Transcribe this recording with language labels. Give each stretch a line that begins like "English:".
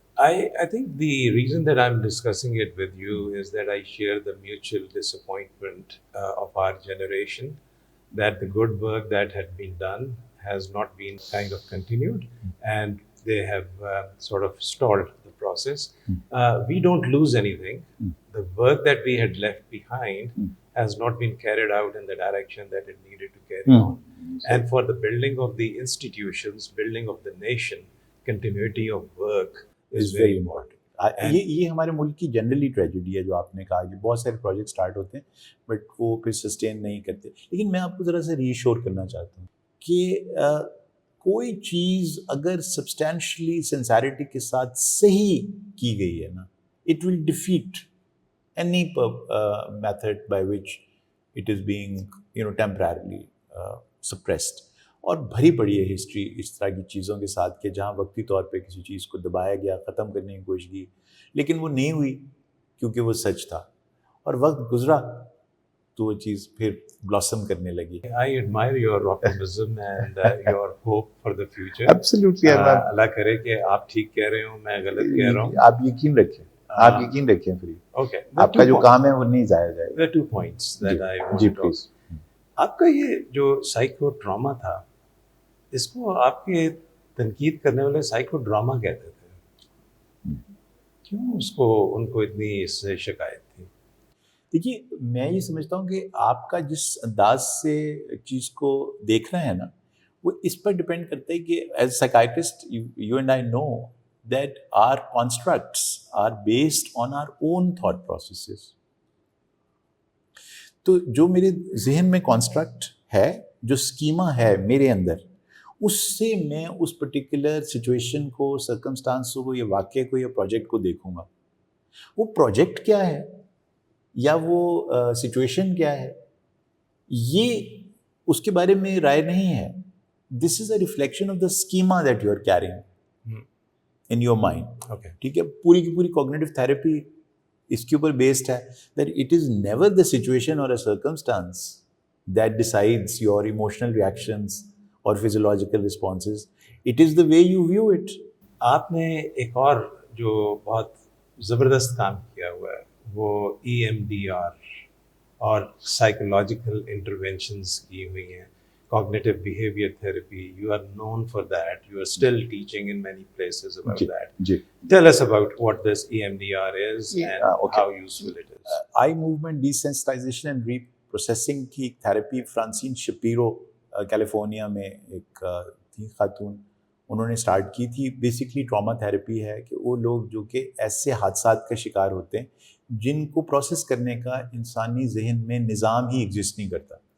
English: I think the reason that I'm discussing it with you is that I share the mutual disappointment of our generation that the good work that had been done has not been kind of continued, and they have sort of stalled the process. We don't lose anything. The work that we had left behind has not been carried out in the direction that it needed to carry on. And for the building of the institutions, building of the nation, continuity of work is very important.
Urdu: یہ ہمارے ملک کی generally tragedy ہے جو آپ نے کہا کہ بہت سارے پروجیکٹ سٹارٹ ہوتے ہیں بٹ وہ پھر سسٹین نہیں کرتے. لیکن میں آپ کو ذرا سا ری ایشور کرنا چاہتا ہوں کہ کوئی چیز اگر سبسٹینشلی سنسیریٹی کے ساتھ صحیح کی گئی ہے نا,
English: It will defeat any method by which it is being temporarily suppressed.
Urdu: اور بھری پڑی ہے ہسٹری اس طرح کی چیزوں کے ساتھ کہ جہاں وقتی طور پہ کسی چیز کو دبایا گیا, ختم کرنے کی کوشش کی, لیکن وہ نہیں ہوئی کیونکہ وہ سچ تھا, اور وقت گزرا تو وہ چیز پھر بلاسم کرنے لگی.
English: I admire your optimism and your hope for the future. Absolutely.
Urdu: اللہ کرے کہ آپ ٹھیک کہہ رہے ہوں, میں غلط کہہ رہا ہوں. آپ یقین رکھیں, آپ یقین رکھیں پھر
English: Okay.
Urdu: آپ کا جو کام ہے وہ نہیں ضائع جائے گا.
English: There are 2 points that I want
Urdu: جی
English: to please. talk.
Urdu: آپ کا یہ جو سائیکو ٹراما تھا, اس کو آپ کے تنقید کرنے والے سائیکو ڈراما کہتے تھے. کیوں اس کو ان کو اتنی اس سے شکایت تھی؟ دیکھیے میں یہ سمجھتا ہوں کہ آپ کا جس انداز سے چیز کو دیکھنا ہے نا وہ اس پر ڈپینڈ کرتا ہے کہ
English: As psychiatrist you and I know that our constructs are based on our own thought processes.
Urdu: تو جو میرے ذہن میں کانسٹرکٹ ہے, جو اسکیما ہے میرے اندر, اس سے میں اس پرٹیکولر سچویشن کو, سرکمسٹانس کو, یا واقعے کو, یا پروجیکٹ کو دیکھوں گا. وہ پروجیکٹ کیا ہے یا وہ سچویشن کیا ہے یہ اس کے بارے میں رائے نہیں ہے.
English: This is a reflection of the schema that you are carrying in your mind.
Urdu: ٹھیک ہے, پوری کی پوری کوگنیٹو تھراپی اس کے اوپر بیسڈ ہے
English: That it is never the situation or a circumstance that decides your emotional reactions or physiological responses. It is the way you view it.
Urdu: آپ نے ایک اور جو بہت زبردست کام کیا ہوا ہے وہ EMDR اور سائیکولوجیکل انٹرونشنز کی ہوئی ہیں, cognitive behavior therapy.
English: You are known for that. You are still teaching in many places about that. Tell us about what this EMDR is and how useful it is.
Urdu: Eye movement desensitization and reprocessing کی therapy فرانسین شپیرو California میں ایک تھی خاتون, انہوں نے start کی تھی. Basically trauma therapy ہے کہ وہ لوگ جو کہ ایسے حادثات کا شکار ہوتے ہیں جن کو پروسیس کرنے کا انسانی ذہن میں نظام ہی ایگزسٹ نہیں کرتا.